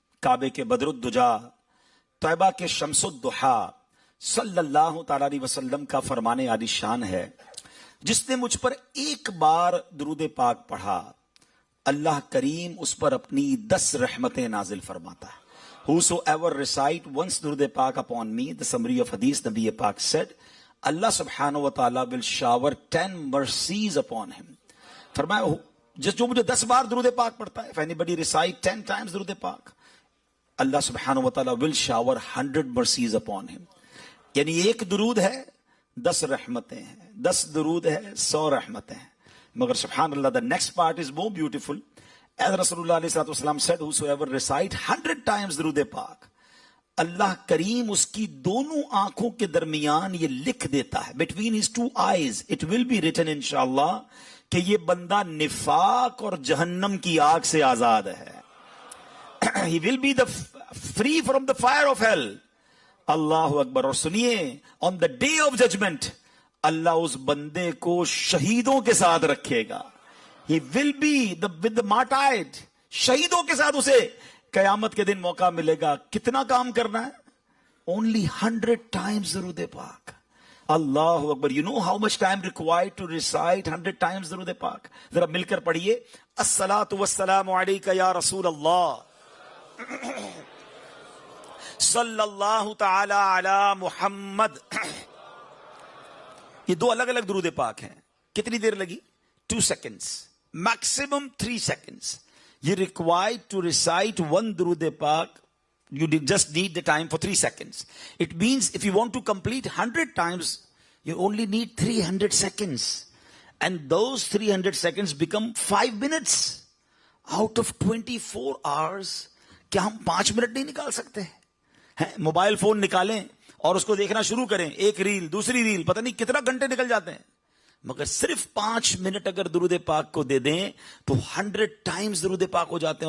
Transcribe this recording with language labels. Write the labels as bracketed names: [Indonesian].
[Urdu] کعبے کے بدر الدجا, طیبہ کے شمس الضحا صلی اللہ تعالی علیہ وسلم کا فرمان عالی شان ہے, جس نے مجھ پر ایک بار درود پاک پڑھا اللہ کریم اس پر اپنی 10 رحمتیں نازل فرماتا ہے. [English] Whosoever recite once درود پاک upon me, the summary of hadith, نبی پاک said, Allah subhanahu wa ta'ala will shower 10 mercies upon him. [Urdu] فرمایا جو مجھے 10 بار درود پاک پڑھتا ہے, [English] if anybody recite 10 times درود پاک, اللہ سبحانہ وتعالی will shower 100 mercies upon him. [Urdu] یعنی ایک درود ہے 10 رحمتیں ہیں, 10 درود ہے 100 رحمتیں ہیں. [English] مگر سبحان اللہ, the next part is more beautiful. As رسول اللہ علیہ السلام said, whosoever recite 100 times درود پاک, [Urdu] اللہ کریم اس کی دونوں آنکھوں کے درمیان یہ لکھ دیتا ہے, [English] between his two eyes it will be written [Urdu] انشاءاللہ, کہ یہ بندہ نفاق اور جہنم کی آگ سے آزاد ہے. [English] He will be free from the fire of hell. [Urdu] اللہ اکبر. اور سنیے, [English] on the day of judgment [Urdu] اللہ اس بندے کو شہیدوں کے ساتھ رکھے گا. [English] He will be with the martyred, [Urdu] شہیدوں کے ساتھ اسے قیامت کے دن موقع ملے گا. کتنا کام کرنا ہے؟ [English] Only 100 times [Urdu] درود پاک. اللہ اکبر. [English] You know how much time required to recite 100 times درود پاک؟ [Urdu] ذرا مل کر پڑھیے. [Arabic] الصلاۃ والسلام علیک یا رسول اللہ صلی اللہ تعالی علی محمد. [Urdu] یہ 2 الگ الگ درود پاک ہیں. کتنی دیر لگی؟ [English] 2 seconds, maximum 3 seconds. You required to recite one درود پاک, you just need the time for 3 seconds. It means if you want to complete 100 times, you only need 300 seconds. And those 300 seconds become 5 minutes. Out of 24 hours, [Urdu] کیا ہم 5 minute نہیں نکال سکتے؟ Mobile phone نکالیں اور اس کو دیکھنا شروع کریں, ایک ریل, دوسری ریل, پتہ نہیں کتنا گھنٹے نکل جاتے ہیں. مگر صرف 5 منٹ اگر درود پاک کو دے دیں تو 100 ٹائمز درود پاک ہو جاتے ہیں.